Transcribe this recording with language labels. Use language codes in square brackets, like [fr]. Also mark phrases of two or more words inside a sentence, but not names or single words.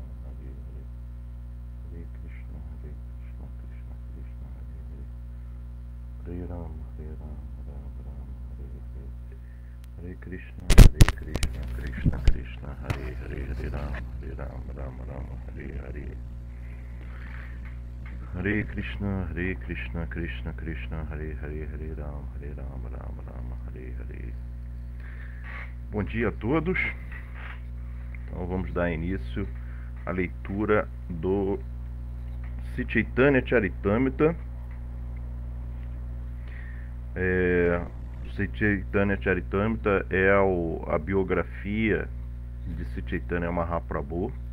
[sa] Hare Hare, Hare Krishna, Krishna Krishna, Hare Hare, Hare Ram, Ram Ram, Hare Hare, Hare Krishna, Krishna, Hare Hare, Hare Ram, Ram, Hare Hare, Hare Krishna, Krishna, Hare Hare, Hare Ram, Ram, Hare Hare. [pt] Bom dia a todos. Então vamos dar início à leitura do Sri Chaitanya Charitamrita. Sri Chaitanya Charitamrita é a biografia de Sri Chaitanya Mahaprabhu.